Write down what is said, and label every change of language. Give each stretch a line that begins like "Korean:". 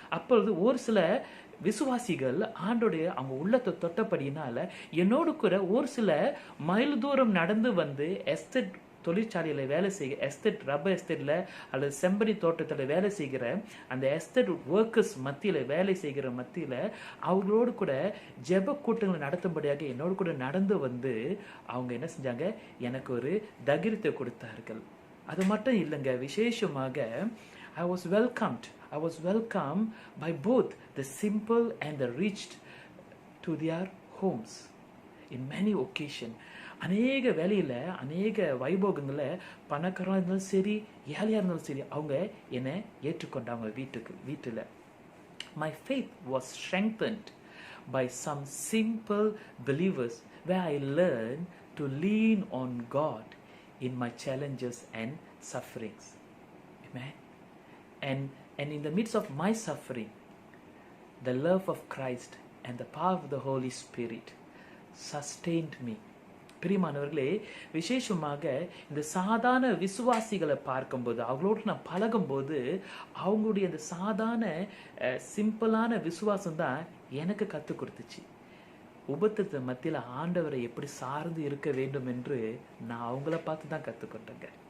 Tamil: அப்பொழுது ஒரு சில விசுவாசிகள் ஆண்டோடைய அவங்க உள்ளத்தை தொட்டபடியினால என்னோடு கூட ஒரு சில மைல் தூரம் நடந்து எஸ்டேட் தொழிற்சாலையில் வேலை செய்கிற ரப்பர் எஸ்டேட்டில் அல்லது செம்பரி தோட்டத்தில் வேலை செய்கிற அந்த எஸ்டேட் ஒர்க்கர்ஸ் வேலை செய்கிற மத்தியில் அவங்களோடு கூட ஜெப கூட்டங்களை நடத்தும்படியாக என்னோடு கூட நடந்து அவங்க என்ன செஞ்சாங்க? எனக்கு ஒரு தைரியத்தை கொடுத்தார்கள். அது மட்டும் இல்லைங்க, விசேஷமாக
English: I was welcomed by both the simple and the rich to their homes in many occasions.
Tamil: அநேக வேலையில் அநேக வைபோகங்களில் பணக்காரனாக இருந்தாலும் சரி ஏழையாக இருந்தாலும் சரி அவங்க என்னை ஏற்றுக்கொண்டாங்க வீட்டில்.
English: My faith was strengthened by some simple believers where I learned to lean on God in my challenges and sufferings. Amen. And in the midst of my suffering, the love of Christ and the power of the Holy Spirit sustained me
Tamil: பிரியமானவர்களே, விசேஷமாக இந்த சாதாரண விசுவாசிகளை பார்க்கும்போது, அவங்களோடு நான் பழகும்போது, அவங்களுடைய அந்த சாதாரண சிம்பிளான விசுவாசம் தான் எனக்கு கற்றுக் கொடுத்துச்சு. உபத்திரத்து மத்தியில் ஆண்டவரை எப்படி சார்ந்து இருக்க வேண்டும் என்று நான் அவங்கள பார்த்து தான் கற்றுக்கொண்டேங்க.